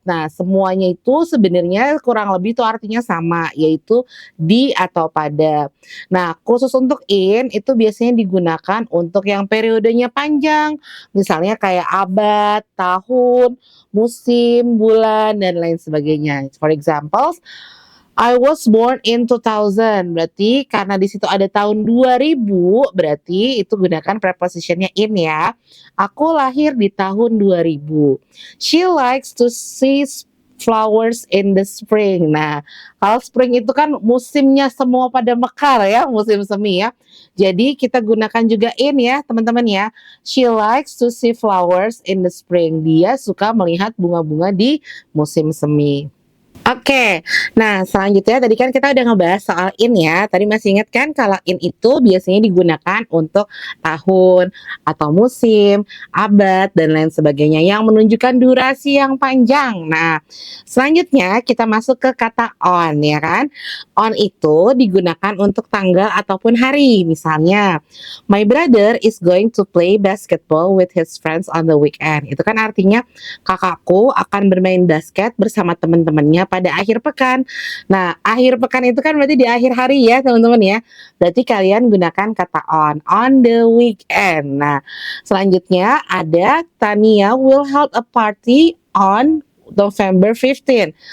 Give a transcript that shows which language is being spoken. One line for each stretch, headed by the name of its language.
Indonesian: Nah, semuanya itu sebenarnya kurang lebih itu artinya sama, yaitu di atau pada. Nah, khusus untuk in itu biasanya digunakan untuk yang periodenya panjang. Misalnya kayak abad, tahun, musim, bulan, dan lain sebagainya.
English: For example, I was born in 2000.
Indonesian: Berarti karena di situ ada tahun 2000, berarti itu gunakan prepositionnya in ya. Aku lahir di tahun 2000.
English: She likes to see flowers in the spring.
Indonesian: Nah, kalau spring itu kan musimnya semua pada mekar ya, musim semi ya. Jadi kita gunakan juga in ya, teman-teman ya.
English: She likes to see flowers in the spring.
Indonesian: Dia suka melihat bunga-bunga di musim semi. Oke, nah selanjutnya tadi kan kita udah ngebahas soal in ya. Tadi masih ingat kan kalau in itu biasanya digunakan untuk tahun atau musim, abad, dan lain sebagainya yang menunjukkan durasi yang panjang. Nah, selanjutnya kita masuk ke kata on ya kan. On itu digunakan untuk tanggal ataupun hari.
English: Misalnya, my brother is going to play basketball with his friends on the weekend.
Indonesian: Itu kan artinya kakakku akan bermain basket bersama teman-temannya pada akhir pekan. Nah, akhir pekan itu kan berarti di akhir hari ya, teman-teman ya. Berarti kalian gunakan kata
English: on the weekend.
Indonesian: Nah, selanjutnya ada
English: Tania will hold a party on November 15.